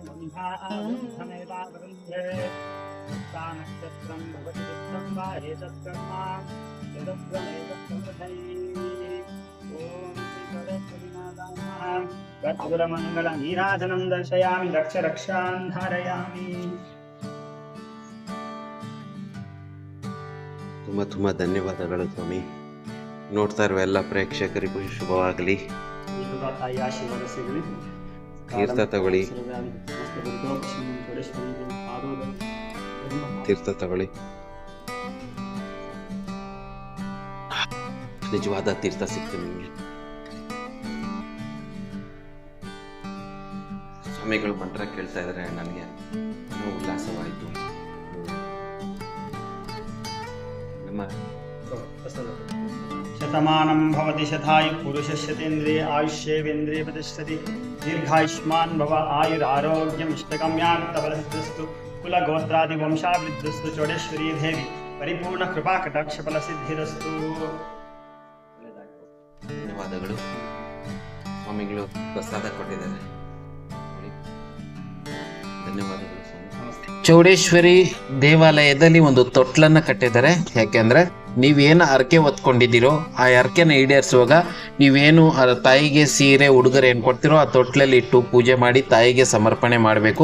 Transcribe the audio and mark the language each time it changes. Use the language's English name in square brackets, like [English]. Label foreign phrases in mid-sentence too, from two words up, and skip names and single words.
[Sanskrit] नक्षत्रं भवति दुःखं वा एतत्कर्म नीराजनं दर्शयामि रक्ष रक्षां धारयामि. [Kannada] ತುಂಬ ಧನ್ಯವಾದಗಳು ಸ್ವಾಮಿ. ನೋಡ್ತಾ ಇರುವ ಎಲ್ಲ ಪ್ರೇಕ್ಷಕರಿಗೂ ಶುಭವಾಗಲಿ. ತಾಯಿ ಆಶೀರ್ವಾದ ಸಿಗಲಿ. ತೀರ್ಥ ತಗೊಳ್ಳಿ, ತೀರ್ಥ ತಗೊಳ್ಳಿ. ನಿಜವಾದ ತೀರ್ಥ ಸಿಕ್ತು ನಿಮಗೆ. ಸ್ವಾಮಿಗಳು ಮಂತ್ರ ಕೇಳ್ತಾ ಇದ್ದಾರೆ, ನನಗೆ ಉಲ್ಲಾಸವಾಯಿತು. ನಮ್ಮ [Sanskrit] शतमानं भवति शतायु पुरुषशतेन्द्रिय आयुष्येवेन्द्रिय प्रतिष्ठति. दीर्घायुष्मान् भव आयुरारोग्यम् इष्टगम्यार्थफलसिद्धिस्तु कुलगोत्रादि वंशावृद्धिस्तु चौडेश्वरी देवी परिपूर्ण कृपा कटाक्ष फलसिद्धिरस्तु. [Kannada] ಧನ್ಯವಾದಗಳು. ಸ್ವಾಮಿಗಳು ಪ್ರಸಾದ ಕೊಟ್ಟಿದ್ದಾರೆ. ಧನ್ಯವಾದಗಳು ಸ್ವಾಮಿ. ಚೌಡೇಶ್ವರಿ ದೇವಾಲಯದಲ್ಲಿ ಒಂದು ತೊಟ್ಲನ್ನ ಕಟ್ಟಿದ್ದಾರೆ. ಯಾಕೆಂದ್ರೆ ನೀವೇನು ಹರಕೆ ಹೊತ್ಕೊಂಡಿದ್ದೀರೋ ಆ ಹರಕೆನ ಈಡೇರಿಸುವಾಗ ನೀವೇನು ತಾಯಿಗೆ ಸೀರೆ ಉಡುಗೊರೆ ಏನು ಕೊಡ್ತೀರೋ ಆ ತೊಟ್ಲಲ್ಲಿ ಇಟ್ಟು ಪೂಜೆ ಮಾಡಿ ತಾಯಿಗೆ ಸಮರ್ಪಣೆ ಮಾಡಬೇಕು.